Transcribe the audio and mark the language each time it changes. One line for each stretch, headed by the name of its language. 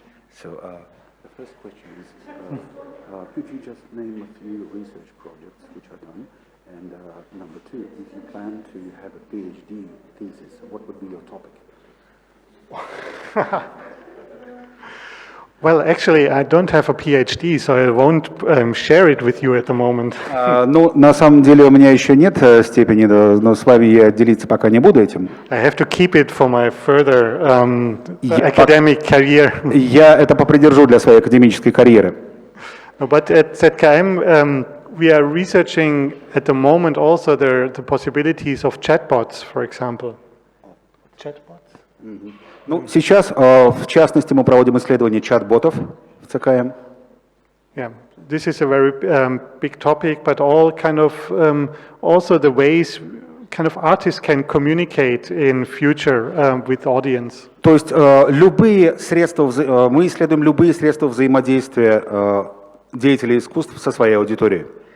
English: So the first question is, could you just name a few research projects which are done? And number two, if you plan to have a PhD thesis, what would be your topic? Well, actually, I don't have a PhD, so I won't share it with you at the moment.
Russian: Ну, на самом деле у меня еще нет степени, но с вами я делиться пока не буду этим.
English: I have to keep it for my further academic career.
Russian: Я это попридержу для своей академической карьеры.
English: But at ZKM, we are researching at the moment also the possibilities of chatbots, for example. Chatbots?
Russian: Ну, сейчас, в частности, мы проводим исследование чат-ботов в ЦКМ.
English: Yeah, this is a very big topic, but all kind of also the ways kind of artists can communicate in future with audience.
Russian: То есть любые средства, мы исследуем любые средства взаимодействия деятелей искусств со своей аудиторией.